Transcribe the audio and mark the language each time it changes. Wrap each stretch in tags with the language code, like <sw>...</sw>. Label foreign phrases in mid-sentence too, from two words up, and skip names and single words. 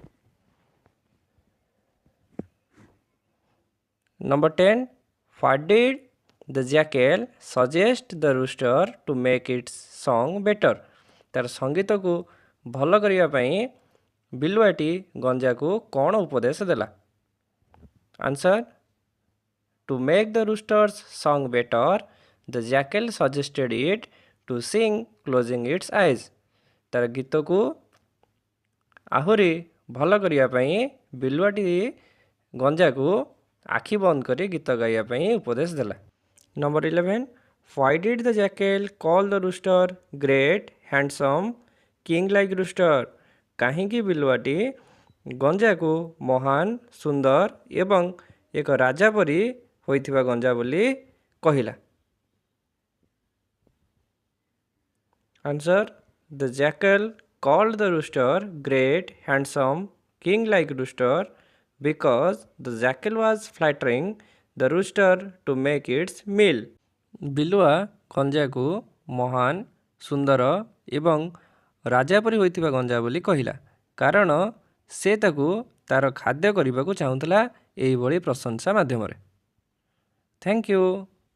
<en>Number 10, what did the jackal suggest the rooster to make its song better?</en> <or>ତାର ସଙ୍ଗୀତକୁ ଭଲ କରିବା ପାଇଁ ବିଲୁଆଟି ଗଞ୍ଜାକୁ କ'ଣ ଉପଦେଶ ଦେଲା?</or> <en>ଆନ୍ସର୍, To make the rooster's song better, the jackal suggested it to sing closing its eyes.</en> <or>ତାର ଗୀତକୁ ଆହୁରି ଭଲ କରିବା ପାଇଁ ବିଲୁଆଟି ଗଞ୍ଜାକୁ ଆଖି ବନ୍ଦ କରି ଗୀତ ଗାଇବା ପାଇଁ ଉପଦେଶ ଦେଲା।</or> <en>ନମ୍ବର 11, Why did the jackal call the rooster great, handsome, king like rooster?</en> <or>କାହିଁକି ବିଲୁଆଟି ଗଞ୍ଜାକୁ ମହାନ, ସୁନ୍ଦର ଏବଂ ଏକ ରାଜା ପରି ହୋଇଥିବା ଗଞ୍ଜା ବୋଲି କହିଲା?</or> <en>ଆନ୍ସର୍, The jackal called the rooster great, handsome, king like rooster because the jackal was flattering the rooster to make its meal.</en> <or>ବିଲୁଆ ଗଞ୍ଜାକୁ ମହାନ, ସୁନ୍ଦର ଏବଂ ରାଜା ପରି ହୋଇଥିବା ଗଞ୍ଜା ବୋଲି କହିଲା କାରଣ ସେ ତାକୁ ତାର ଖାଦ୍ୟ କରିବାକୁ ଚାହୁଁଥିଲା ଏହିଭଳି ପ୍ରଶଂସା ମାଧ୍ୟମରେ।</or> <en>Thank you.</en>